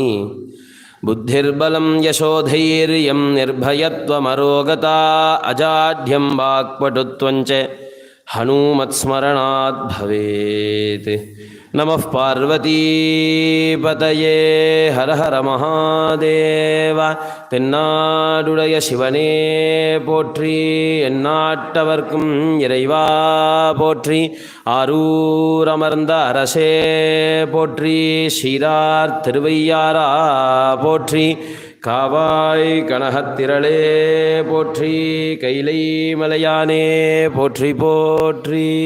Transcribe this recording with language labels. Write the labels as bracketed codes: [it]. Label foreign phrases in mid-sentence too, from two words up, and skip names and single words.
[sa] बुद्धिर्बलं यशोधैर्यं निर्भयत्वमरोगता अजाढ्यं वाक्पटुत्वञ्च हनुमत्स्मरणात् भवेत्। नमः पार्वतीपतये हर हर महादेव। [ta] தென்னாடுடைய சிவனே போற்றி, எந்நாட்டவர்க்கும் இறைவா போற்றி, ஆரூரமர்ந்த அரசே போற்றி, சீரார் திருவையாரா போற்றி, காவாய் கனகத்திரளே போற்றி, கைலை மலையானே போற்றி போற்றி.